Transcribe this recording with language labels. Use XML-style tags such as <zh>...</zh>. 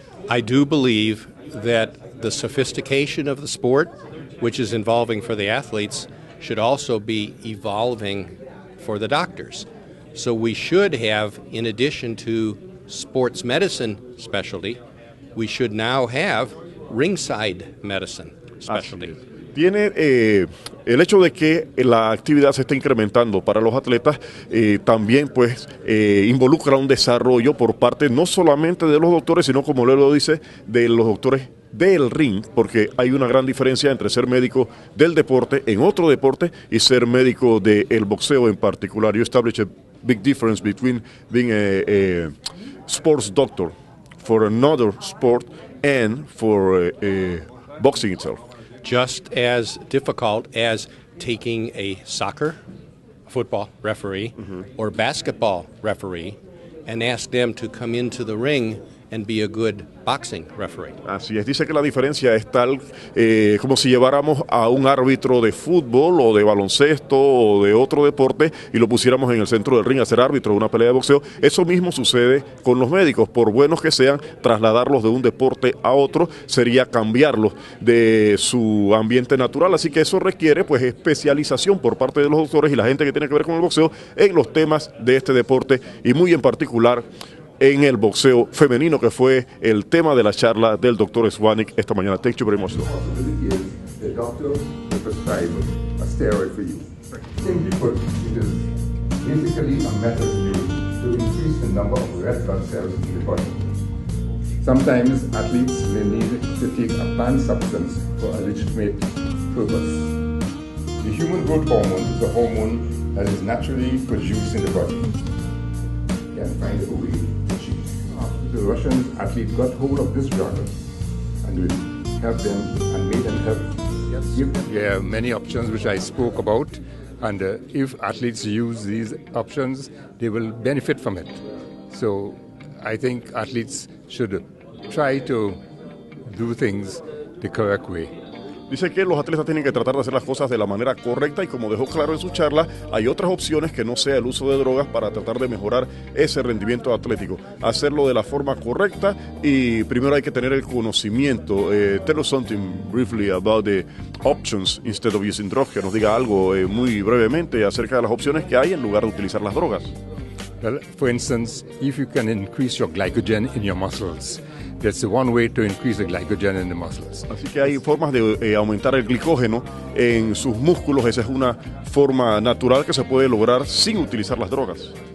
<en>I do believe that the sophistication of the sport, which is involving for the athletes, should also be evolving for the doctors. So we should have, in addition to sports medicine specialty, we should now have ringside medicine specialty.</en> <es>Tiene el hecho de que la actividad se está incrementando para los atletas, también pues involucra un desarrollo por parte no solamente de los doctores, sino como Leo lo dice, de los doctores del ring, porque hay una gran diferencia entre ser médico del deporte en otro deporte y ser médico del boxeo en particular.</es> <en>You establish a big difference between being a sports doctor for another sport and for boxing itself. Just as difficult as taking a soccer, football referee, or basketball referee and ask them to come into the ring and be a good boxing referee.</en> <es>Así es, dice que la diferencia es tal como si lleváramos a un árbitro de fútbol o de baloncesto o de otro deporte y lo pusiéramos en el centro del ring a ser árbitro de una pelea de boxeo. Eso mismo sucede con los médicos, por buenos que sean, trasladarlos de un deporte a otro sería cambiarlos de su ambiente natural, así que eso requiere pues especialización por parte de los doctores y la gente que tiene que ver con el boxeo en los temas de este deporte y muy en particular en el boxeo femenino, que fue el tema de la charla del doctor Estwanik esta mañana.</es> <en>Thank you very much. The doctor will prescribe a steroid for you. Simply put, it is basically a method used to increase the number of red blood cells in the body. Sometimes athletes may need to take a banned substance for a legitimate purpose. The human growth hormone is a hormone that is naturally produced in the body. You can find a way to cheat. The Russian athlete got hold of this drug and will help them and made them help. Yes, there are many options which I spoke about, And if athletes use these options, they will benefit from it. So I think athletes should try to do things the correct way.</en> <es>Dice que los atletas tienen que tratar de hacer las cosas de la manera correcta y, como dejó claro en su charla, hay otras opciones que no sea el uso de drogas para tratar de mejorar ese rendimiento atlético. Hacerlo de la forma correcta y primero hay que tener el conocimiento.</es> <en>Tell us something briefly about the options instead of using drugs.</en> <es>Que nos diga algo muy brevemente acerca de las opciones que hay en lugar de utilizar las drogas.</es> <en>Well, for instance, if you can increase your glycogen in your muscles, that's one way to increase the glycogen in the muscles.</en> <es>Así que hay formas de aumentar el glicógeno en sus músculos. Esa es una forma natural que se puede lograr sin utilizar las drogas.</es>